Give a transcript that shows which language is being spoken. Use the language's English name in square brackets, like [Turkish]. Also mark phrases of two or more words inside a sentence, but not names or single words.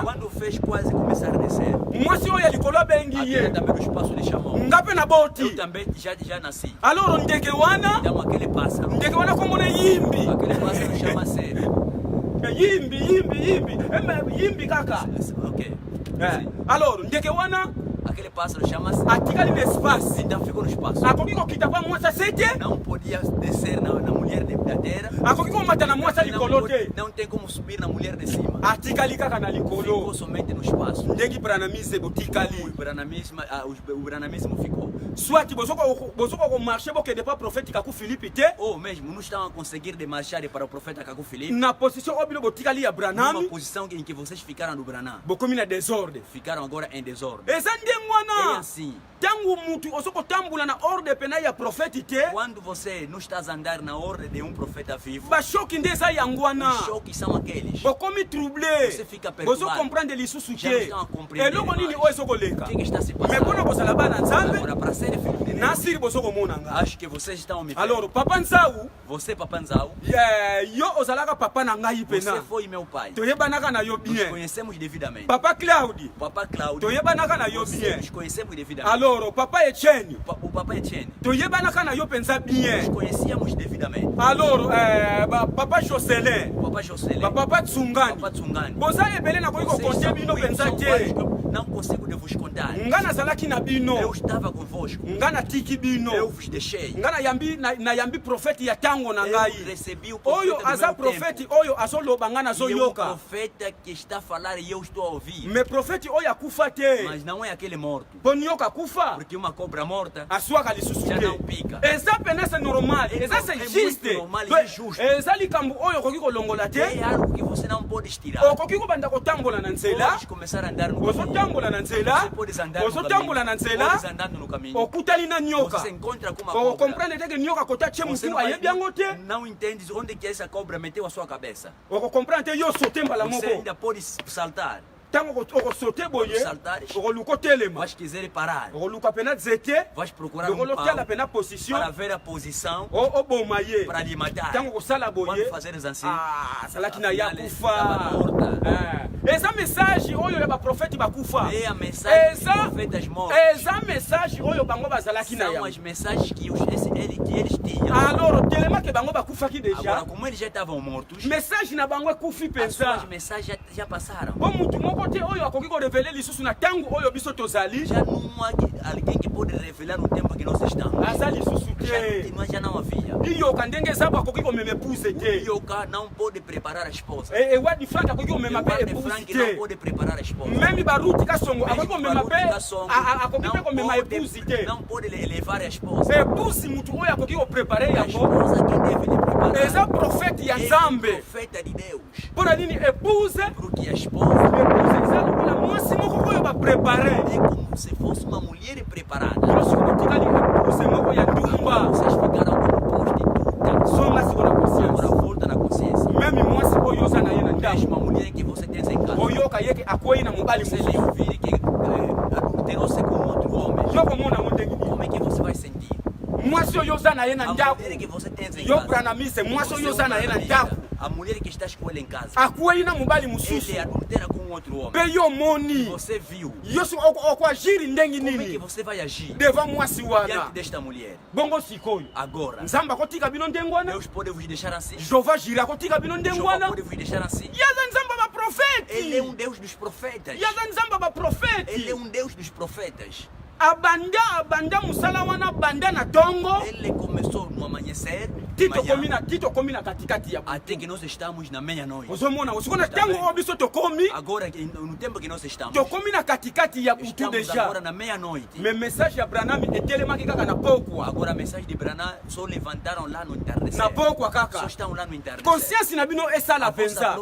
[Portuguese] Quando fez quase começar a descer, [Lingala] mwasi oyo ya likolo abengi [Portuguese] aquele [Lingala] ye. [Portuguese] também no espaço lhe chamou. [Lingala] Ngape na [Portuguese] Eu [Lingala] boti. [Portuguese] também já nasci. [Lingala] Alors ndeke wana, [Portuguese] Então aquele pássaro [Lingala] komona yimbi. [Portuguese] aquele pássaro chama sério. [Lingala] Yimbi kaka. Ok. Alors ndeke wana [Portuguese] Aquele pássaro chama-se. [Lingala] atikali na espace. [Portuguese] Então ficou no espaço. [Lingala] Akoki kokita pa mwasi sete, [Portuguese] Não podia descer na mulher da terra. [Lingala] akoki komata na mwasi likolo te. [Portuguese] Não tem como subir na mulher de cima. [Lingala] Atikali kaka na [Portuguese] Ficou [Lingala] likolo. [Portuguese] somente no espaço. [Lingala] Ndeki branamise botikali. [Portuguese] O branamismo ficou. [Lingala] Soit bozoko ko marcher bokende pa prophète kaku Philippe te. [Portuguese] Ou mesmo, não estavam a conseguir de marchar para o profeta Caco Filipe. [Lingala] Na position obilo botikali ya [Portuguese] Numa Branham, posição em que vocês ficaram no Branham. [Lingala] bokomi na désordre. [Portuguese] Ficaram agora em desordem. [Lingala] Eza ndenge [Portuguese] É [Lingala] wana. [Portuguese] assim. [Lingala] Tangu mutu osoko tambula na ordre pena ya prophète te. [Portuguese] Quando você não está a andar na ordem de um profeta vivo, [Lingala] Ba choque ndeza yangu wana. [Portuguese] os choques são aqueles. [Lingala] Bokomi troublé. [Portuguese] Você fica [Lingala] Bozo [Portuguese] perturbado. [Lingala] comprendre lisusu [Portuguese] Já não [Lingala] te. [Portuguese] estão a compreender [Lingala] Eloko nini [Portuguese] mais. [Lingala] oyo ezokoleka. [Portuguese] O que está se [Lingala] Mais [Portuguese] passando? [Lingala] mpona kozala bana nzambe, [Portuguese] Agora, para ser filho de Deus, [Lingala] nasiri bozoko mona nga. [Portuguese] acho que vocês estão me vendo. [Lingala] Alors papa nzau, [Portuguese] Você, Papanzau, [Lingala] yo ozalaka papa na ngai [Portuguese] você [Lingala] pena. [Portuguese] foi meu pai. [Lingala] Toyebanaka na yo [Portuguese] Nos [Lingala] bien. [Portuguese] conhecemos devidamente. [Lingala] Papa Claude, [Portuguese] Papa Cláudio, [Lingala] toyebanaka na yo [Portuguese] você [Lingala] bien. [Portuguese] nos conhecemos devidamente. [Lingala] Alors papa Etienne, [Portuguese] O Papa Etienne, [Lingala] toyebanaka na yo penza [Portuguese] nos [Lingala] bien. [Portuguese] conhecíamos devidamente. [Lingala] Alors papa Jocelyn, [Portuguese] O Papa Jocelyn, [Lingala] papa Tsungani. [Portuguese] Papa Tsungani. [Lingala] Boza ebele na koki [Portuguese] Vocês [Lingala] kokonte [Portuguese] são [Lingala] bino [Portuguese] muitos, [Lingala] penza [Portuguese] são [Lingala] te. [Portuguese] vários que eu não consigo de vos contar. [Lingala] Nga nazalaki na [Portuguese] Eu [Lingala] bino. [Portuguese] estava convosco. [Lingala] Nga natiki [Portuguese] Eu [Lingala] bino. [Portuguese] vos deixei. [Lingala] Nga nayambi prophète ya tango na [Portuguese] Eu [Lingala] ngai. [Portuguese] recebi o [Lingala] Oyo [Portuguese] profeta do [Lingala] aza [Portuguese] meu [Lingala] prophète [Portuguese] tempo. [Lingala] oyo azoloba nga [Portuguese] E é um [Lingala] nazoyoka. [Portuguese] profeta que está a falar e eu estou a ouvir. [Lingala] Mais prophète oyo akufa te. [Portuguese] Mas não é aquele morto. [Lingala] Ponyoka kufa. [Portuguese] Porque uma cobra morta [Lingala] Aswaka lisusu [Portuguese] já [Lingala] te. [Portuguese] não pica. [Lingala] Eza pena [French] c'est normal. [Lingala] Eza [Portuguese] É [Lingala] c'est [Portuguese] muito [Lingala] juste. [Portuguese] normal e é justo. [Lingala] Eza likambo oyo okoki kolongola te. [Portuguese] É algo que você não pode estirar. [Lingala] Okoki kobanda kotambola na nzela. [Portuguese] Pode começar a andar no caminho. [Lingala] Ozotambola na nzela. [Portuguese] Você pode andar no [Lingala] Ozotambola na [Portuguese] caminho. [Lingala] nzela. [Portuguese] Pode andando no caminho. [Lingala] Okutali na nyoka. [Portuguese] Você encontra com uma cobra. [Lingala] Okomprendre te ke nyoka kota tie [Portuguese] Você [Lingala] mutu [Portuguese] não, vai- [Lingala] ayebi yango te. [Portuguese] não entende onde que essa cobra meteu a sua cabeça. [Lingala] Okokomprendre te yo sote mbala [Portuguese] Você [Lingala] moko. [Portuguese] ainda pode saltar. [Lingala] Tango okosote boye. [Portuguese] Saltares. [Lingala] Okoluka otelema. [Portuguese] Vais quiser parar. [Lingala] Okoluka pena nzete. [Portuguese] Vais procurar um [Lingala] Okolotiala [Portuguese] pau [Lingala] pena position. [Portuguese] para ver a posição [Lingala] Oboma ye. [Portuguese] para lhe matar. [Lingala] Tango kosala boye. [Portuguese] Quando fazeres assim, [Lingala] salaki na ya [Portuguese] afinal, [Lingala] kufa. [Portuguese] estava morta. [Lingala] Eza message oyo ya baprofete bakufa. [Portuguese] É a mensagem dos [Lingala] Eza [Portuguese] profetas mortos. [Lingala] eza message oyo bango bazalaki na [Portuguese] São [Lingala] yango. [Portuguese] as mensagens que eles tinham. [Lingala] Alors telema ke bango bakufaki [Portuguese] Agora, [Lingala] déjà. [Portuguese] como eles já estavam mortos, [Lingala] Message na bango ekufi [Portuguese] as suas [Lingala] pensa. [Portuguese] mensagens já passaram. [Lingala] Po mutu moko te oyo akoki korevele lisusu na tango oyo biso tozali. [Portuguese] Já não há alguém que pode revelar no tempo que nós estamos. [Lingala] Aza lisusu te. [Portuguese] Já não havia. [Lingala] Iyoka ndenge eza bakoki komema épouse te. [Portuguese] Yoka não pode preparar a esposa. [Lingala] Ewadi Frank akoki komema pe [Portuguese] Ewadi [Lingala] épouse [Portuguese] Frank não [Lingala] te. [Portuguese] pode preparar a esposa. [Lingala] Même baruti kasongo akoki komema pe [Portuguese] Baruti Kasongo [Lingala] akoki pe komema épouse te. [Portuguese] não pode levar a esposa. [Lingala] Épouse mutu oyo akoki koprepare [Portuguese] A [Lingala] yango. [Portuguese] esposa que deve lhe preparar. [Lingala] Eza prophète ya [Portuguese] É [Lingala] Nzambe. [Portuguese] profeta de Deus. [Lingala] Mpona nini épouse? [Portuguese] Porque a esposa [Lingala] Épouse eza lokola mwasi moko oyo baprepare. [Portuguese] é como se fosse uma mulher preparada. [Lingala] Nyonso kotikali épouse moko ya ndumba. [Portuguese] Vocês ficaram como prostitutas. [Lingala] Songa siko na [Portuguese] Agora [Lingala] conscience. [Portuguese] volta na consciência. [Lingala] Meme mwasi oyo oza na ye na ndako. [Portuguese] Mesma mulher que você tem em casa. [Lingala] Oyoka yeke akwei na mobali [Portuguese] Você [Lingala] mosusu. [Portuguese] lhe ouvir que adulterou-se com outro homem. [Lingala] Yo komona ngo ndenge nini. [Portuguese] Como é que você vai sentir? [Lingala] Mwasi oyo oza na ye na [Portuguese] A [Lingala] ndako. [Portuguese] mulher que você tem em [Lingala] Yo [Portuguese] casa. [Lingala] Branamise mwasi oyo oza na ye na ndako. [Portuguese] A mulher que estás com ele em casa. [Lingala] akwei na mobali [Portuguese] Ele [Lingala] mususu [Portuguese] adultera com outro homem. [Lingala] pe yo moni [Portuguese] Você viu. [Lingala] yo so okwagiri ndengi [Portuguese] Como é que [Lingala] nini [Portuguese] você vai agir [Lingala] devant mwasi wana [Portuguese] diante desta mulher? [Lingala] bongo sikoyo [Portuguese] Agora, [Lingala] nzambe akotika bino ndengo wana [Portuguese] Deus pode vos deixar assim? [Lingala] jehova jiri akotika bino ndengo [Portuguese] Jeová [Lingala] wana [Portuguese] pode vos deixar assim? [Lingala] yaza nzambe [Portuguese] Ele é [Lingala] baprofeti [Portuguese] Deus dos profetas. [Lingala] yaza nzambe [Portuguese] Ele [Lingala] baprofeti [Portuguese] é Deus dos profetas. [Lingala] abanda musala wana banda na tongo [Portuguese] Ele começou no amanhecer, de manhã, [Lingala] titokomi na katikati ya [Portuguese] até que nós estamos na meia-noite. [Lingala] ozomona osikona ntango oyo biso tokomi [Portuguese] Agora, no tempo que nós estamos, [Lingala] tokomi na katikati ya butu [Portuguese] estamos [Lingala] deja [Portuguese] agora na meia-noite. [Lingala] me message ya branami etelemaki kaka na pokwa [Portuguese] Agora a mensagem de Branham só levantaram lá no entardecer. [Lingala] na pokwa [Portuguese] Só [Lingala] kaka [Portuguese] estão lá no entardecer. [Lingala] conscience na bino esala [Portuguese] A vossa [Lingala] penza